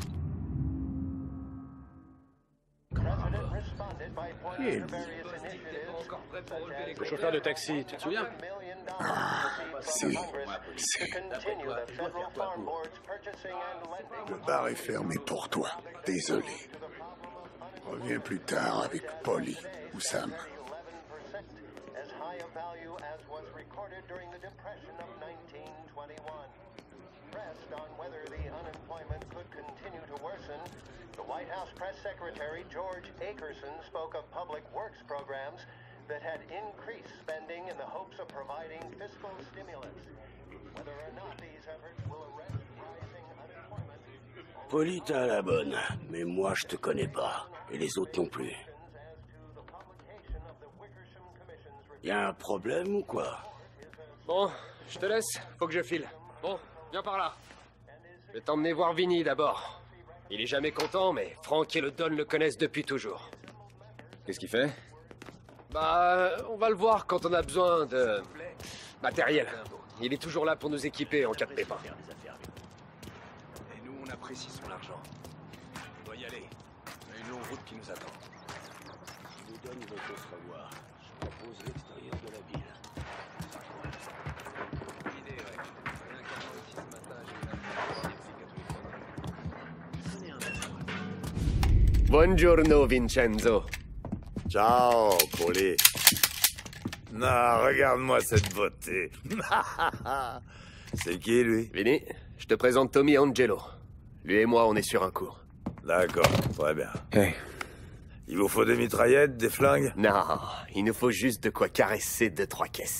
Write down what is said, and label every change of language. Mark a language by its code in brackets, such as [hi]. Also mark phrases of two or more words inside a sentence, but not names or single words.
[fr] Qui est lui? Le chauffeur de taxi, tu te souviens? Si. Le bar est fermé pour toi. Désolé. Reviens plus tard avec Polly ou Sam. [en] Pressed on whether the unemployment could continue to worsen, the White House press secretary George Akerson spoke of public works programs that had increased spending in the hopes of providing fiscal stimulus. Whether or not these efforts will arrest rising unemployment. [fr] Polly, t'as la bonne, mais moi je te connais pas, et les autres non plus. Y a un problème ou quoi? Bon, je te laisse, faut que je file. Bon, viens par là. Je vais t'emmener voir Vinny d'abord. Il est jamais content, mais Frank et le Don le connaissent depuis toujours. Qu'est-ce qu'il fait? Bah, on va le voir quand on a besoin de matériel. Il est toujours là pour nous équiper en cas de pépin. Et nous, on apprécie son argent. On doit y aller. On a une longue route qui nous attend. Si le Don veut qu'on se revoie, je propose l'extérieur de la ville. [it] Buongiorno, Vincenzo. Ciao, Polly. [fr] Non, regarde-moi cette beauté. C'est qui, lui? Vinny, je te présente Tommy Angelo. Lui et moi, on est sur un coup. D'accord, très bien. Hey. Il vous faut des mitraillettes, des flingues? Non, il nous faut juste de quoi caresser 2-3 caisses.